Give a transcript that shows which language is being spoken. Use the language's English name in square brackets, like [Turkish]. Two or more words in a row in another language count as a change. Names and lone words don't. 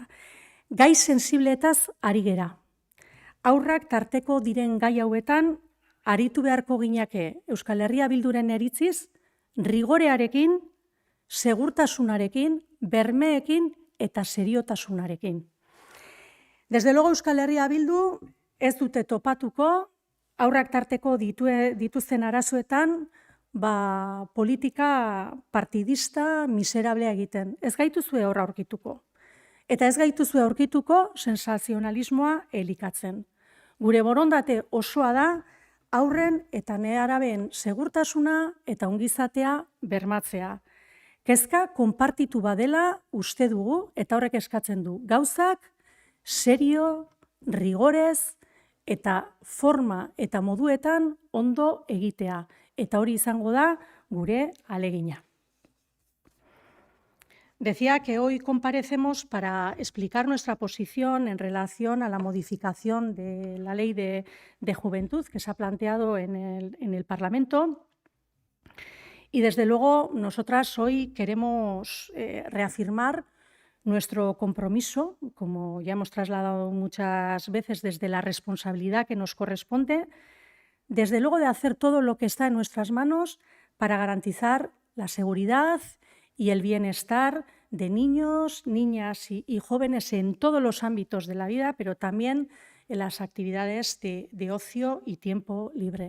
[Basque] Gai sensibleetaz ari gera. Haurrak tarteko diren gai hauetan, aritu beharko ginake Euskal Herria Bilduren eritziz, rigorearekin, segurtasunarekin, bermeekin eta seriotasunarekin. [Spanish] Desde luego [Basque] Euskal Herria Bildu ez dute topatuko, haurrak tarteko dituzten arazoetan, politika partidista miserablea egiten. Ez gaituzue horra aurkituko. Eta ez gaituzue aurkituko sensazionalismoa elikatzen. Gure borondate osoa da, haurren eta nerabeen segurtasuna eta ongizatea bermatzea. Kezka konpartitu badela uste dugu, eta horrek eskatzen du. Gauzak, serio, rigorez, eta forma eta moduetan ondo egitea. Eta hori izango da gure ahalegina. [Spanish] Decía que hoy comparecemos para explicar nuestra posición en relación a la modificación de la Ley de Juventud que se ha planteado en el Parlamento. Y desde luego nosotras hoy queremos reafirmar nuestro compromiso, como ya hemos trasladado muchas veces, desde la responsabilidad que nos corresponde, desde luego de hacer todo lo que está en nuestras manos para garantizar la seguridad y el bienestar de niños, niñas y jóvenes en todos los ámbitos de la vida, pero también en las actividades de ocio y tiempo libre.